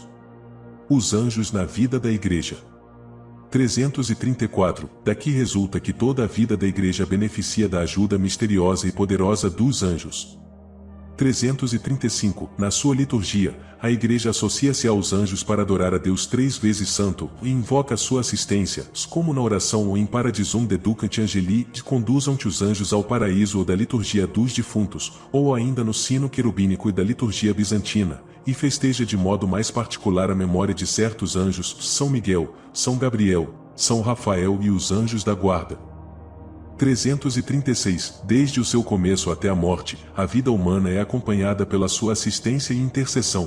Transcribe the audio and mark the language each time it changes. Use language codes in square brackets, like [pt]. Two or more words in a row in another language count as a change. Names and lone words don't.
[pt] Os anjos na vida da igreja. 334 Daqui resulta que toda a vida da igreja beneficia da ajuda misteriosa e poderosa dos anjos. 335 Na sua liturgia, a igreja associa-se aos anjos para adorar a Deus 3 vezes santo e invoca sua assistência, como na oração ou em [la] Paradisum deducant angeli, [pt] de conduzam-te os anjos ao paraíso ou da liturgia dos defuntos, ou ainda no sino querubínico e da liturgia bizantina, e festeja de modo mais particular a memória de certos anjos, São Miguel, São Gabriel, São Rafael e os anjos da guarda. 336 Desde o seu começo até a morte, a vida humana é acompanhada pela sua assistência e intercessão.